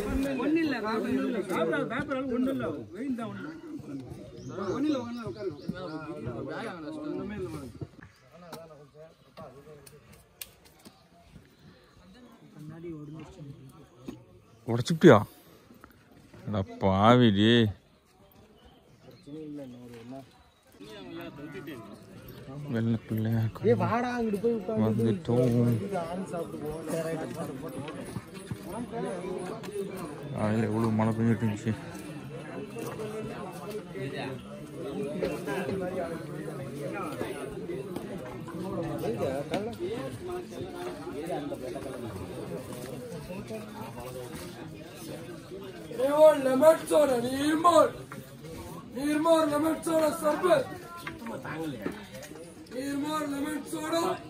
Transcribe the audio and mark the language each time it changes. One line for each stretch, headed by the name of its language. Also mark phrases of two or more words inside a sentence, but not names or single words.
Tamil: உடச்சுட்டியா பாவிடி? வெள்ள பிள்ளையா வந்துட்டோம். அதில் எவ்வளோ மழை பெஞ்சிட்டு இருந்துச்சு.
English: lemon soda नीरमोर lemon soda सरबत नीरमोर lemon soda